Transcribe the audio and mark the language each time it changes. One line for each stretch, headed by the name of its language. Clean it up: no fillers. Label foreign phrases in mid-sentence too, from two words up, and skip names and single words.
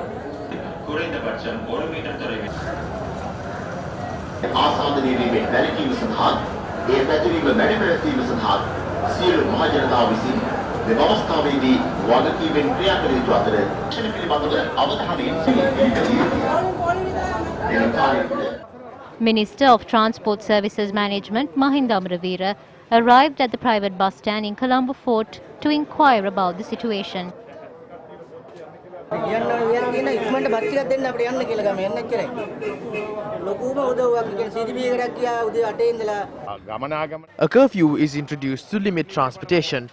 Tamil: குறைந்தபட்சம் 1 மீட்டர் தொலைவில்
Sinhala: ආසාදනීරීමේ වැළකීම සඳහා ඒ පැතිරීම මැඩපැවැත්වීම සඳහා සියලු මහ ජනතාව විසින් මෙම අවස්ථාවේදී වගකීමෙන් ක්‍රියා කළ යුතු අතර ක්ෂණ පිළිබඳව අවධානයෙන් සිටිය යුතුයි.
English: Minister of Transport Services Management Mahinda Amravira arrived at the private bus stand in Colombo Fort to inquire about the situation. A curfew is introduced to limit transportation.